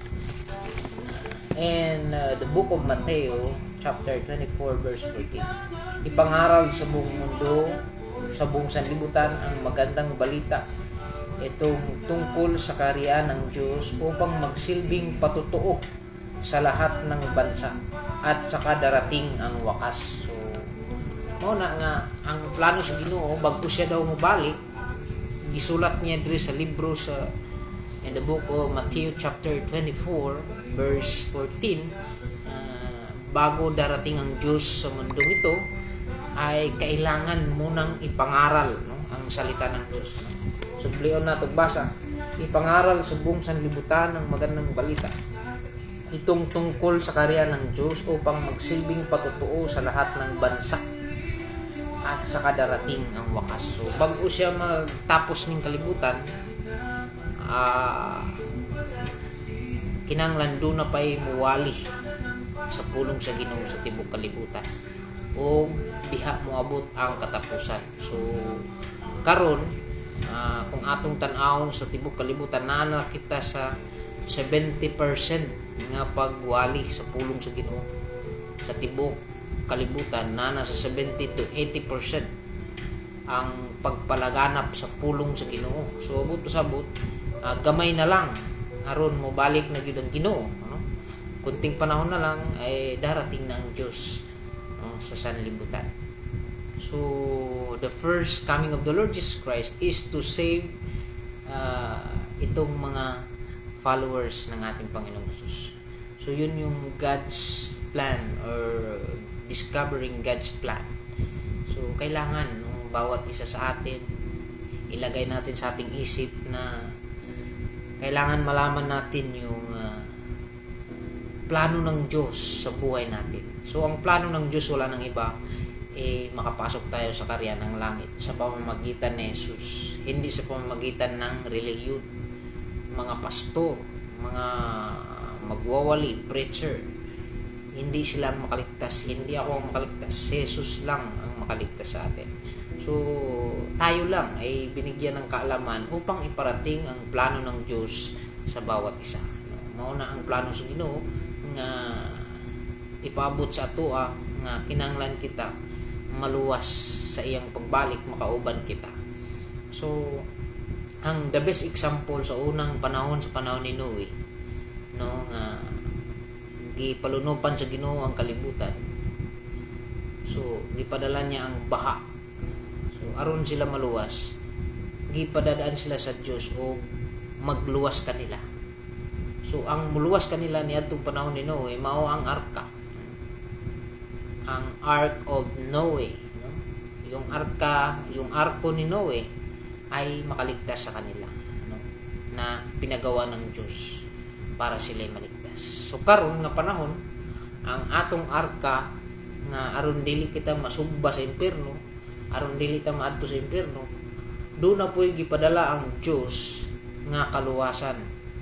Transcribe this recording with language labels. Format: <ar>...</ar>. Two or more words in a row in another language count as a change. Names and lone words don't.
<en>And the book of Mateo chapter 24 verse 14,</en> <tl>ipangaral sa buong mundo, sa buong sanlibutan ang magandang balita, itong tungkol sa kaharian ng Diyos upang magsilbing patutuo sa lahat ng bansa at saka darating ang wakas.</tl> <ceb>So mao na nga ang plano sa Ginoo bago siya daw mobalik, gisulat niya diri sa libro sa</ceb> <en>in the book of Matthew chapter 24 verse 14,</en> <tl>bago darating ang Diyos sa mundong ito ay kailangan munang ipangaral, no, ang salita ng Diyos.</tl> <ceb>Sublion na basa,</ceb> <tl>ipangaral sa buong sanlibutan ang magandang balita, itong tungkol sa kaharian ng Diyos upang magsilbing patutuo sa lahat ng bansa at sa kadarating ang wakas. So bago siya magtapos ng kalibutan,</tl> <ceb>kinahanglan doon na pa'y muwali sa pulong sa Ginoo sa tibok kalibutan o diha moabot ang katapusan. So karon, kung atong tan-awon sa tibok kalibutan, naa kita sa 70% nga pagwali sa pulong sa Ginoo sa tibok kalibutan, na nasa 70 to 80% ang pagpalaganap sa pulong sa Ginoo. So abot pasabot, gamay na lang aron mo balik na gyud ang Ginoo, no?</ceb> <tl>Kunting panahon na lang ay darating na ang Diyos, no, sa sanlibutan.</tl> <en>So the first coming of the Lord Jesus Christ is to save</en> <tl>itong mga followers ng ating Panginoong Jesus.</tl> <en>So</en> <tl>yun yung</tl> <en>God's plan, or discovering God's plan.</en> <tl>So kailangan bawat isa sa atin ilagay natin sa ating isip na kailangan malaman natin yung plano ng Diyos sa buhay natin. So ang plano ng Diyos wala nang iba, makapasok tayo sa karya ng langit sa pamamagitan ni Jesus, hindi sa pamamagitan ng relihiyon, mga pastor, mga magwawali, preacher. Hindi sila ang makaligtas, hindi ako ang makaligtas, Jesus lang ang makaligtas sa atin. So tayo lang ay binigyan ng kaalaman upang iparating ang plano ng Diyos sa bawat isa.</tl> <ceb>Mauna ang plano sa Ginoo nga ipaabot sa atoa nga kinahanglan kita maluwas sa iyang pagbalik, makauban kita. So ang</ceb> <en>the best example</en> <ceb>sa unang panahon, sa panahon ni Noe, nga gipalunupan sa Ginoo ang kalibutan. So gipadala niya ang baha. So aron sila maluwas, gipadadaan sila sa Dios o magluwas kanila. So ang muluwas kanila niadtong panahon ni Noe mao ang arka, ang Ark of Noe, no?</ceb> <tl>Yung arka, yung arko ni Noe ay makaligtas sa kanila, no? Na pinagawa ng Diyos para sila maligtas.</tl> <ceb>So karon nga panahon, ang atong arka nga aron dili kita masugba sa impierno, aron dili ta maadto sa impierno, do na po'y gipadala ang Diyos nga kaluwasan</ceb>